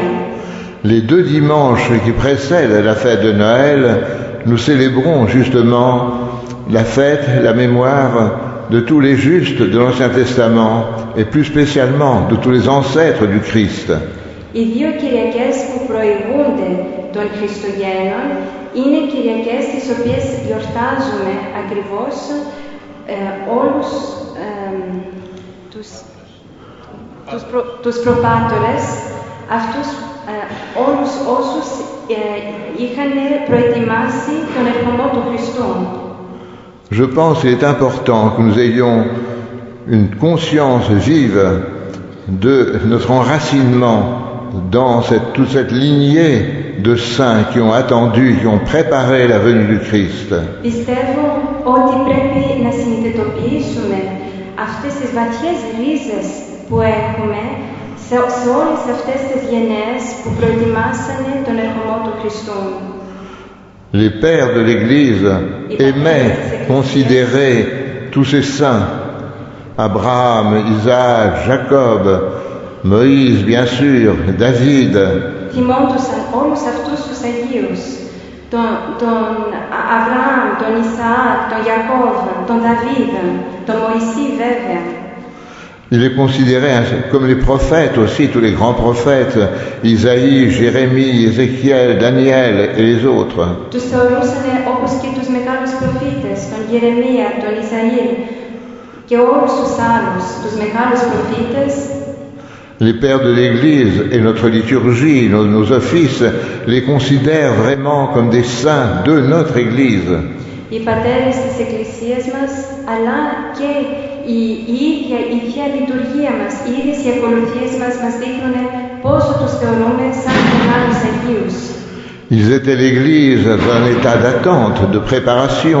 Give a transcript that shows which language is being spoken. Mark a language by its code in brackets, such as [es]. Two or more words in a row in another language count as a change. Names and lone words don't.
[fr] Les 2 dimanches qui précèdent la fête de Noël, nous célébrons justement la fête, la mémoire de tous les justes de l'Ancien Testament et plus spécialement de tous les ancêtres du Christ. [el] Οι 2 Κυριακές που προηγούνται των Χριστουγέννων είναι Κυριακές τις οποίες γιορτάζουμε ακριβώς όλους τους προπάτορες, αυτούς όλους όσους είχαν προετοιμάσει τον ερχομό του Χριστού. [fr] Je pense qu'il est important que nous ayons une conscience vive de notre enracinement dans toute cette lignée de saints qui ont attendu, qui ont préparé la venue du Christ. [el] Πιστεύω ότι πρέπει να συνειδητοποιήσουμε αυτές τις βαθιές ρίζες που έχουμε σε όλες αυτές τις γενναίες που προετοιμάσανε τον ερχομό του Χριστού. [fr] Les pères de l'Église aimaient considérer tous ces saints, Abraham, Isaac, Jacob, Moïse, bien sûr, David. [el] Θυμόντουσαν όλους αυτούς τους Αγίους, τον Αβραάμ, τον Ισαάκ, τον Ιακώβ, τον Δαβίδ, τον Μωυσή βέβαια. [fr] Il est considéré comme les prophètes aussi, tous les grands prophètes, Isaïe, Jérémie, Ézéchiel, Daniel et les autres. [el] Τους θεωρούσαν όπως και τους μεγάλους προφήτες, τον Γερεμία, τον Ισαήλ και όλους τους άλλους, τους μεγάλους προφήτες. [fr] Les pères de l'Église et notre liturgie, nos offices, les considèrent vraiment comme des saints de notre Église. [el] Οι πατέρες της Εκκλησίας μας, αλλά και η ίδια λειτουργία μας, οι ίδιες οι ακολουθίες μας δείχνουν πόσο τους θεωρούμε σαν μεγάλους Αγίους. [fr] Ils étaient l'Église dans un état d'attente, de préparation.